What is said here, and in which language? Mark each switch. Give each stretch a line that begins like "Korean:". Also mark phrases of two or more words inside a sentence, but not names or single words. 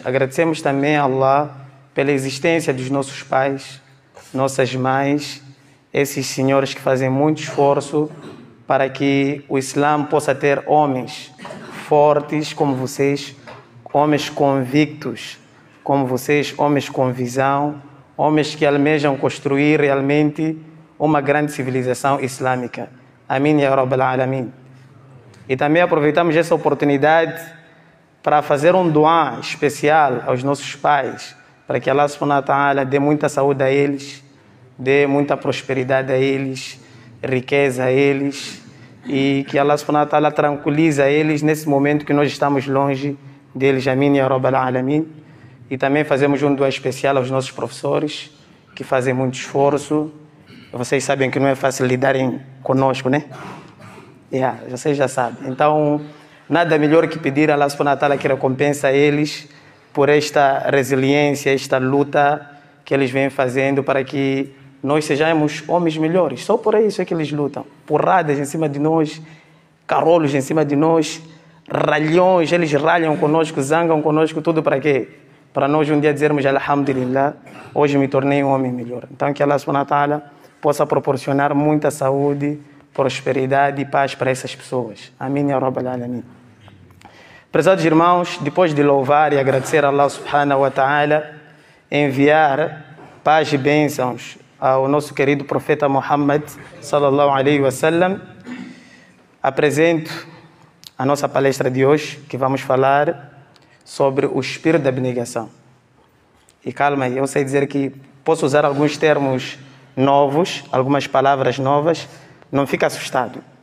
Portuguese: Agradecemos também a Allah pela existência dos nossos pais, nossas mães, esses senhores que fazem muito esforço para que o Islã possa ter homens fortes como vocês, homens convictos como vocês, homens com visão, homens que almejam construir realmente uma grande civilização islâmica. Amém,
Arabic: يا رب العالمين.
Portuguese: E também aproveitamos essa oportunidade para fazer um duá especial aos nossos pais, para que
Arabic: الله سبحانه وتعالى
Portuguese: dê muita saúde a eles, dê muita prosperidade a eles, riqueza a eles, e que
Arabic: الله سبحانه وتعالى
Portuguese: tranquilize a eles nesse momento que nós estamos longe deles. Amém,
Arabic: يا رب العالمين.
Portuguese: E também fazemos um duá especial aos nossos professores, que fazem muito esforço. Vocês sabem que não é fácil lidarem conosco, né? Vocês já sabem. Então, nada melhor que pedir a
Arabic: الله سبحانه وتعالى
Portuguese: que recompensa a eles por esta resiliência, esta luta que eles vêm fazendo para que nós sejamos homens melhores. Só por isso é que eles lutam. Porradas em cima de nós, carolos em cima de nós, ralhões, eles ralham conosco, zangam conosco, tudo para quê? Para nós um dia dizermos Alhamdulillah, hoje me tornei um homem melhor. Então que
Arabic: الله سبحانه وتعالى
Portuguese: possa proporcionar muita saúde, prosperidade e paz para essas pessoas. Amém,
Arabic: يا رب العالمين.
Portuguese: Prezados irmãos, depois de louvar e agradecer a
Arabic: الله سبحانه وتعالى,
Portuguese: enviar paz e bênçãos ao nosso querido profeta Muhammad
Arabic: صلى الله عليه وسلم,
Portuguese: apresento a nossa palestra de hoje, que vamos falar sobre o espírito da abnegação. E calma aí, eu sei dizer que posso usar alguns termos novos, algumas palavras novas, não fica assustado.